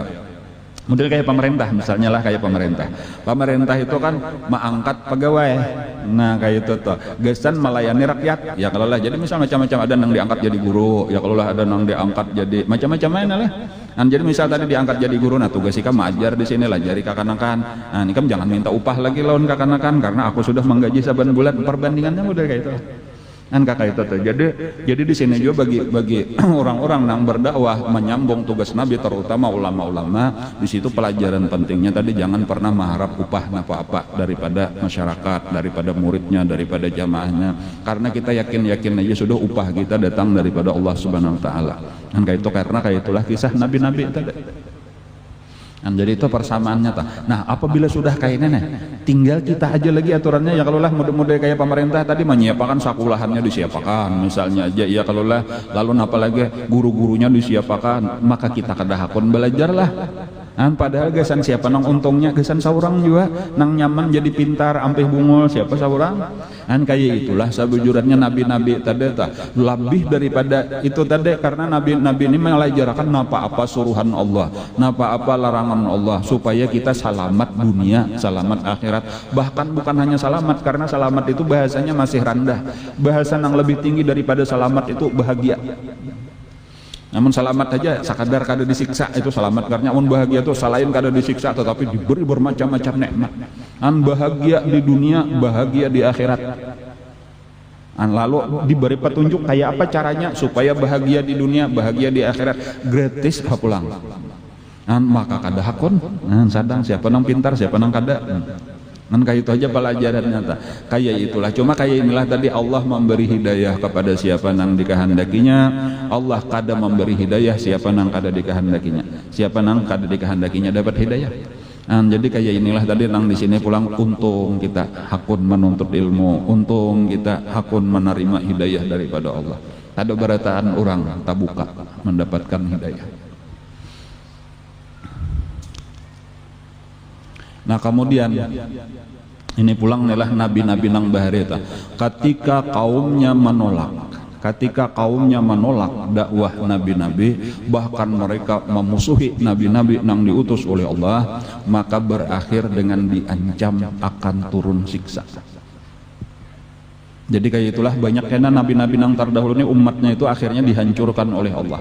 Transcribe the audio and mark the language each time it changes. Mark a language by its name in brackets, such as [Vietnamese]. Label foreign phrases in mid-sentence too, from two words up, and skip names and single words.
[Banjar] Model kayak pemerintah, misalnya lah kayak pemerintah itu kan mengangkat pegawai, nah kayak itu tuh gesan melayani rakyat, ya kalau lah jadi misal macam-macam, ada yang diangkat jadi guru, ya kalau lah ada yang diangkat jadi macam-macam mana lah. Nah, jadi misal tadi diangkat jadi guru, nah tugas ikam mengajar di sini lah, jadi kakanakan, nah ini kan jangan minta upah lagi lawan kakanakan karena aku sudah menggaji saban bulan, perbandingannya model kayak itu. Kan kakak itu tuh. Jadi di sini juga bagi orang-orang yang berdakwah menyambung tugas Nabi, terutama ulama-ulama, di situ pelajaran pentingnya tadi jangan pernah mengharap upah apa-apa daripada masyarakat, daripada muridnya, daripada jamaahnya, karena kita yakin aja sudah upah kita datang daripada Allah [Arabic] Subhanahu wa taala. [Banjar] Kan kayak itu, karena kayak itulah kisah nabi-nabi tadi. Nah, jadi itu persamaannya tak. Nah, apabila sudah kayak nenek, tinggal kita aja lagi aturannya, ya kalau lah model-model kayak pemerintah tadi menyiapkan sakulahannya disiapkan misalnya aja, ya kalau lah lalu apalagi guru-gurunya disiapkan, maka kita kada hakun belajarlah. Nah, padahal gesan siapa nang untungnya, gesan saurang juga nang nyaman jadi pintar ampih bungul siapa saurang. Kan kayak itulah sabujurannya nabi-nabi tadi tak lebih daripada itu tadi, karena nabi-nabi ini mengajarkan apa-apa suruhan Allah, apa-apa larangan Allah supaya kita selamat dunia, selamat akhirat. [Indonesian] Bahkan bukan hanya selamat, karena selamat itu bahasanya masih rendah. [Banjar] Bahasa yang lebih tinggi daripada selamat itu bahagia. Namun selamat aja sekadar kada disiksa itu selamat, karena namun bahagia itu selain kada disiksa tetapi diberi bermacam-macam nikmat. An bahagia di dunia, bahagia di akhirat. An lalu diberi petunjuk kayak apa caranya supaya bahagia di dunia, bahagia di akhirat, gratis pulang. An maka kada hakun, sadang siapa nang pintar, siapa nang kada. Kan kayak itu aja pelajarannya tak. Kayak itulah, cuma kayak inilah tadi Allah memberi hidayah kepada siapa nang dikehendakinya. Allah kada memberi hidayah siapa nang kada dikehendakinya. Siapa nang kada dikehendakinya dapat hidayah. Nah, jadi kayak inilah tadi nang di sini pulang, untung kita hakun menuntut ilmu, untung kita hakun menerima hidayah daripada Allah. Ada berataan orang tabuka mendapatkan hidayah. Nah kemudian ini pulang inilah nabi-nabi nang baharita, [Indonesian] ketika kaumnya menolak dakwah nabi-nabi, bahkan mereka memusuhi nabi-nabi nang diutus oleh Allah, maka berakhir dengan diancam akan turun siksa. [Banjar] Jadi kayak itulah banyak kena nabi-nabi nang terdahulu ini umatnya itu akhirnya dihancurkan oleh Allah.